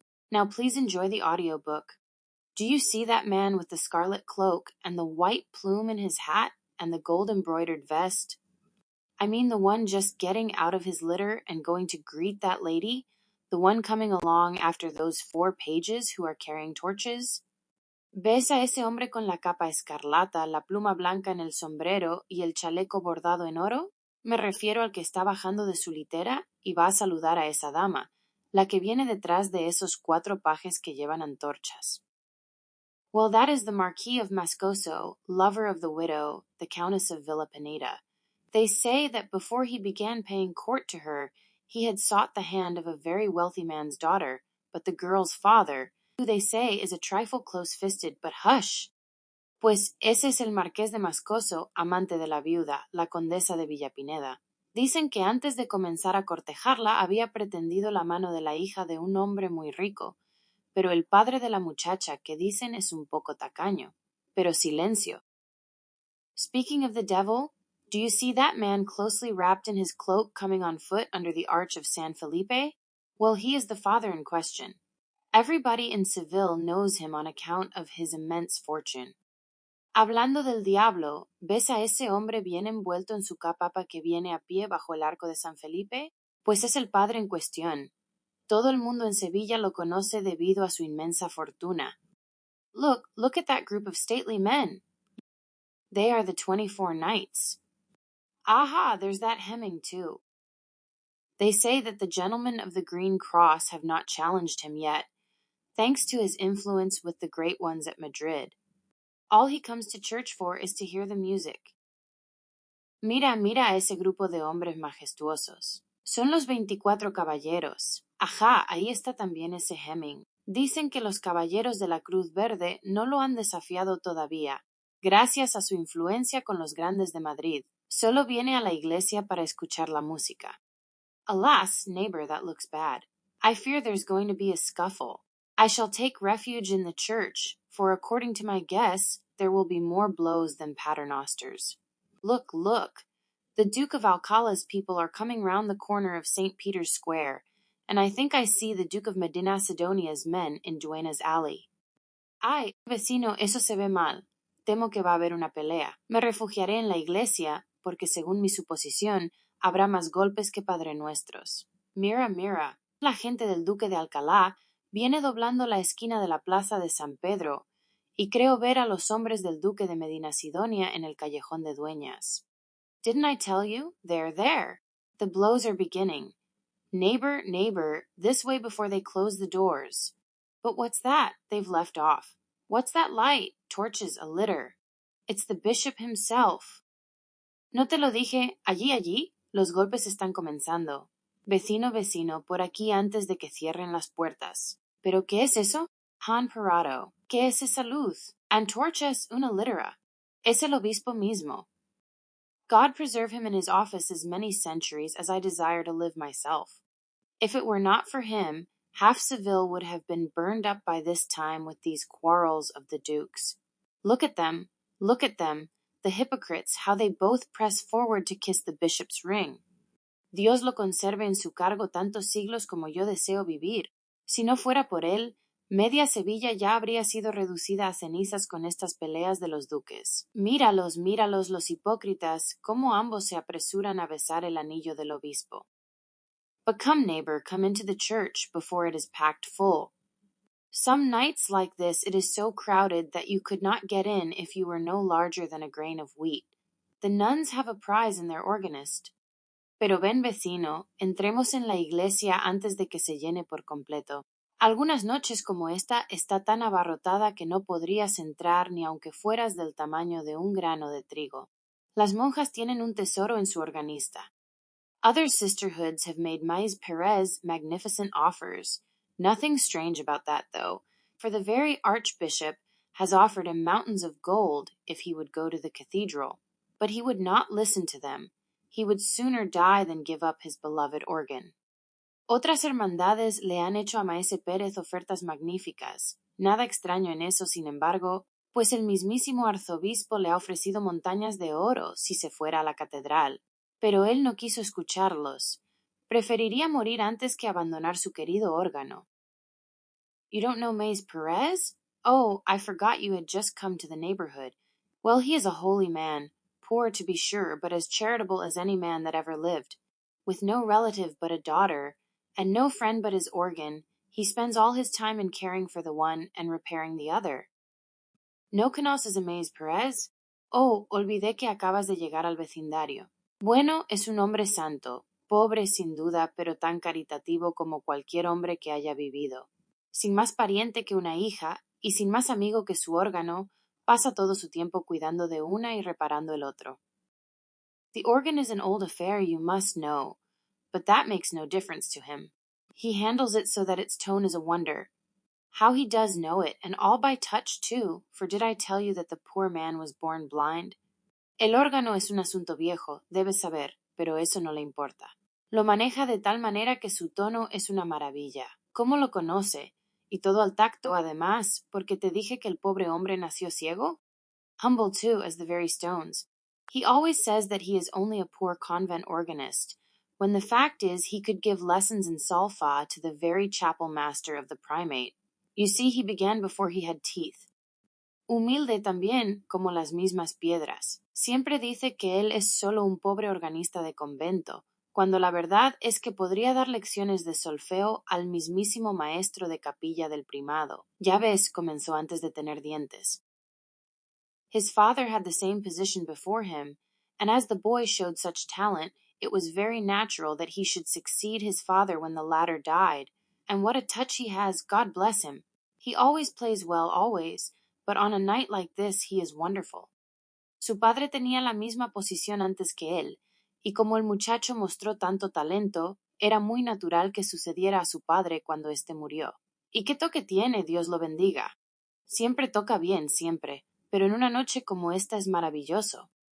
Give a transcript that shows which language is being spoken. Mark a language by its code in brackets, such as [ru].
[en] Now please enjoy the audiobook. Do you see that man with the scarlet cloak and the white plume in his hat and the gold-embroidered vest? I mean the one just getting out of his litter and going to greet that lady, the one coming along after those 4 pages who are carrying torches? [es] ¿Ves a ese hombre con la capa escarlata, la pluma blanca en el sombrero y el chaleco bordado en oro? Me refiero al que está bajando de su litera y va a saludar a esa dama, la que viene detrás de esos 4 pajes que llevan antorchas. [en] Well, that is the Marquis of Moscoso, lover of the widow, the Countess of Villapineda. They say that before he began paying court to her, he had sought the hand of a very wealthy man's daughter, but the girl's father, who they say is a trifle close-fisted, but hush! [es] Pues ese es el Marqués de Moscoso, amante de la viuda, la condesa de Villapineda. Dicen que antes de comenzar a cortejarla había pretendido la mano de la hija de un hombre muy rico, pero el padre de la muchacha, que dicen es un poco tacaño. Pero silencio. [en] Speaking of the devil, do you see that man closely wrapped in his cloak coming on foot under the arch of San Felipe? Well, he is the father in question. Everybody in Seville knows him on account of his immense fortune. [es] Hablando del diablo, ¿ves a ese hombre bien envuelto en su capa que viene a pie bajo el arco de San Felipe? Pues es el padre en cuestión. Todo el mundo en Sevilla lo conoce debido a su inmensa fortuna. [en] Look at that group of stately men. They are the 24 knights. Aha, there's that Hemming too. They say that the gentlemen of the Green Cross have not challenged him yet, thanks to his influence with the great ones at Madrid. All he comes to church for is to hear the music. [es] Mira a ese grupo de hombres majestuosos. Son los 24 caballeros. Ajá, ahí está también ese Hemming. Dicen que los caballeros de la Cruz Verde no lo han desafiado todavía, gracias a su influencia con los grandes de Madrid. Solo viene a la iglesia para escuchar la música. [en] Alas, neighbor, that looks bad. I fear there's going to be a scuffle. I shall take refuge in the church, for according to my guess, there will be more blows than paternosters. Look! The Duke of Alcala's people are coming round the corner of St. Peter's Square, and I think I see the Duke of Medina Sidonia's men in Duena's Alley. [es] Ay, vecino, eso se ve mal. Temo que va a haber una pelea. Me refugiaré en la iglesia, porque según mi suposición, habrá más golpes que Padre Nuestros. Mira, la gente del Duque de Alcalá viene doblando la esquina de la plaza de San Pedro, y creo ver a los hombres del Duque de Medina Sidonia en el callejón de Dueñas. [en] Didn't I tell you? They're there. The blows are beginning. Neighbor, this way before they close the doors. But what's that? They've left off. What's that light? Torches, a litter. It's the bishop himself. [es] ¿No te lo dije? Allí, los golpes están comenzando. Vecino, por aquí antes de que cierren las puertas. ¿Pero qué es eso? Han Parado. ¿Qué es esa luz? Antorchas, una litera. Es el obispo mismo. [en] God preserve him in his office as many centuries as I desire to live myself. If it were not for him, half Seville would have been burned up by this time with these quarrels of the dukes. Look at them, the hypocrites, how they both press forward to kiss the bishop's ring. [es] Dios lo conserve en su cargo tantos siglos como yo deseo vivir. Si no fuera por él, media Sevilla ya habría sido reducida a cenizas con estas peleas de los duques. Míralos, los hipócritas, cómo ambos se apresuran a besar el anillo del obispo. [en] But come, neighbor, come into the church before it is packed full. Some nights like this it is so crowded that you could not get in if you were no larger than a grain of wheat. The nuns have a prize in their organist. [es] Pero ven, vecino, entremos en la iglesia antes de que se llene por completo. Algunas noches como esta está tan abarrotada que no podrías entrar ni aunque fueras del tamaño de un grano de trigo. Las monjas tienen un tesoro en su organista. [en] Other sisterhoods have made Maíz Perez magnificent offers. Nothing strange about that, though, for the very archbishop has offered him mountains of gold if he would go to the cathedral. But he would not listen to them. He would sooner die than give up his beloved organ. [es] Otras hermandades le han hecho a Maese Pérez ofertas magníficas. Nada extraño en eso, sin embargo, pues el mismísimo arzobispo le ha ofrecido montañas de oro si se fuera a la catedral. Pero él no quiso escucharlos. Preferiría morir antes que abandonar su querido órgano. [en] You don't know Maese Perez? Oh, I forgot you had just come to the neighborhood. Well, he is a holy man, poor to be sure, but as charitable as any man that ever lived. With no relative but a daughter, and no friend but his organ, he spends all his time in caring for the one and repairing the other. [es] ¿No conoces a Maese Perez? Oh, olvidé que acabas de llegar al vecindario. Bueno, es un hombre santo, pobre sin duda, pero tan caritativo como cualquier hombre que haya vivido. Sin más pariente que una hija, y sin más amigo que su órgano, pasa todo su tiempo cuidando de una y reparando el otro. [en] The organ is an old affair, you must know, but that makes no difference to him. He handles it so that its tone is a wonder. How he does know it, and all by touch too, for did I tell you that the poor man was born blind? [es] El órgano es un asunto viejo, debes saber, pero eso no le importa. Lo maneja de tal manera que su tono es una maravilla. ¿Cómo lo conoce? Y todo al tacto, además, porque te dije que el pobre hombre nació ciego? [en] Humble, too, as the very stones. He always says that he is only a poor convent organist, when the fact is he could give lessons in solfa to the very chapel master of the primate. You see, he began before he had teeth. [es] Humilde también, como las mismas piedras. Siempre dice que él es solo un pobre organista de convento, cuando la verdad es que podría dar lecciones de solfeo al mismísimo maestro de capilla del primado. Ya ves, comenzó antes de tener dientes. [en] His father had the same position before him, and as the boy showed such talent, it was very natural that he should succeed his father when the latter died. And what a touch he has, God bless him! He always plays well, always, but on a night like this he is wonderful. [es] Su padre tenía la misma posición antes que él, y como el muchacho mostró tanto talento, era muy natural que sucediera a su padre cuando éste murió. ¿Y qué toque tiene, Dios lo bendiga? Siempre toca bien, siempre, pero en una noche como esta es maravilloso.